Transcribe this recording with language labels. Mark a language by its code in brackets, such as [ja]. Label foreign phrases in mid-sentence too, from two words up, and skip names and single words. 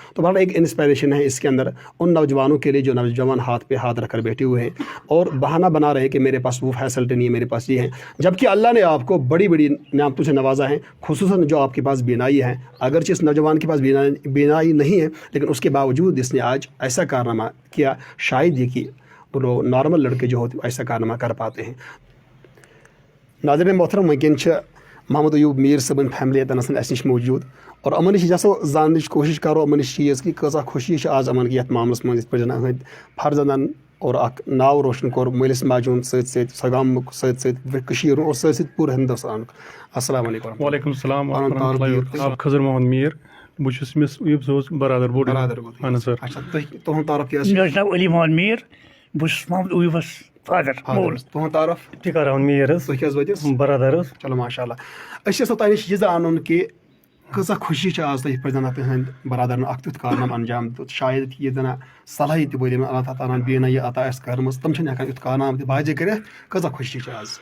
[ur] تو بڑا ایک انسپریشن ہے اس کے اندر ان نوجوانوں کے لیے جو نوجوان ہاتھ پہ ہاتھ رکھ کر بیٹھے ہوئے ہیں اور بہانہ بنا رہے ہیں کہ میرے پاس وہ فیسیلیٹی نہیں ہے، میرے پاس یہ ہے، جبکہ اللہ نے آپ کو بڑی بڑی نعمتوں سے نوازا ہے. خصوصاً جو آپ کے پاس بینائی ہے، اگرچہ اس نوجوان کے پاس بینائی نہیں ہے، لیکن اس کے باوجود اس نے آج ایسا کارنامہ کیا. شاید یہ کہ وہ نارمل لڑکے جو ہوتے ایسا کارنامہ کر پاتے ہیں. ناظرین محترم, [ks] वैन محمد ایوب میر صٲبن فیملی اتنس نش موجود اور امن نش جسو زاننے کوشش کرو امن نش چیز کہ کۭژاہ خوشی آج امن یتھ معاملس منٛز یتھ پٲٹھۍ زن فرزندن اور اکھ ناو روشن کوٚر مٲلِس ماجہِ ہُنٛد سۭتۍ سۭتۍ سگامُک سۭتۍ سۭتۍ کٔشیٖر اور سۭتۍ سۭتۍ پوٗرٕ ہندوستانُک [ar] السلام علیکم وعلیکم السلام ورحمۃ اللہ وبرکاتہ [ks] خضر محمد میر بہٕ چھُس أمِس ایوب صٲبس برادر بوٚڑ اہن حظ سر اچھا تُہُنٛد تعارُف کیٛاہ مےٚ حظ چھُ ناو علی محمد میٖر بہٕ چھُس محمد ایوبس فادر مول تُہُنٛد تعارُف ٹِکار احمد میر حظ تُہۍ کیٛاہ حظ وٲتِس برادر حظ چلو [ar] ماشاء اللہ [ks] أسۍ یژھو تۄہہِ نِش یہِ زانُن کہِ کۭژاہ خوشی چھِ آز تۄہہِ یِتھ پٲٹھۍ زن تُہنٛدۍ برادرن اکھ تیُتھ کارنامہٕ انجام دیُت شاید یہِ زن صلٲحیت تہِ بٔرۍ یِمن اللہ تعالیٰ ہن بیٚیہِ نہ یہِ عطا آسہِ کٔرمٕژ تِم چھِنہٕ ہٮ۪کان یُتھ کارنامہٕ تہِ باجے کٔرِتھ کۭژاہ خوشی چھِ آز